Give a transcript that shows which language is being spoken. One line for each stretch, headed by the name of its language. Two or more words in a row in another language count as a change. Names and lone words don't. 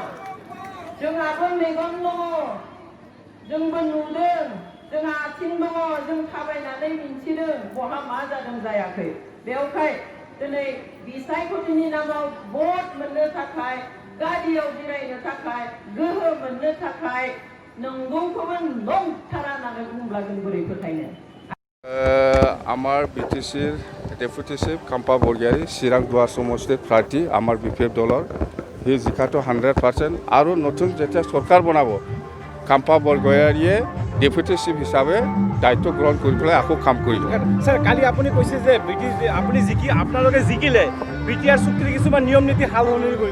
Bodo: जोंहाबो मेगन दङ, जोंबो नुदों, जोंहा आथिं दङ, जों थाबायनानै मिन्थिदों बहा मा जादों जायाखै। बेवहाय दिनै बिसायख'थिनि नामाव भट मोननो थाखाय गारियाव जिरायनो थाखाय गोहो मोननो थाखाय नंगौखौबो नंथारा होननानै बुंब्ला जों बोरै फोथायनो?
Assamese: আমার বিটিসির ডেপুটি চিফ খাম্পা বৰগয়াৰী চিৰাং দুৱাৰ সমষ্টিৰ প্ৰাৰ্থী আমাৰ বিপিএফ দলৰ সি জিকাটো 100% আৰু নতুন যেতিয়া চৰকাৰ বনাব খাম্পা বৰগয়াৰীয়ে ডেপুটি চিফ হিচাপে দায়িত্ব গ্ৰহণ কৰি পেলাই আকৌ কাম কৰিব। স্যাৰ কালি আপুনি কৈছে যে আপুনি আপোনালোকে জিকিলে বিটিআৰ চুক্তিৰ কিছুমান নিয়ম নীতি সাল সলনি কৰিব।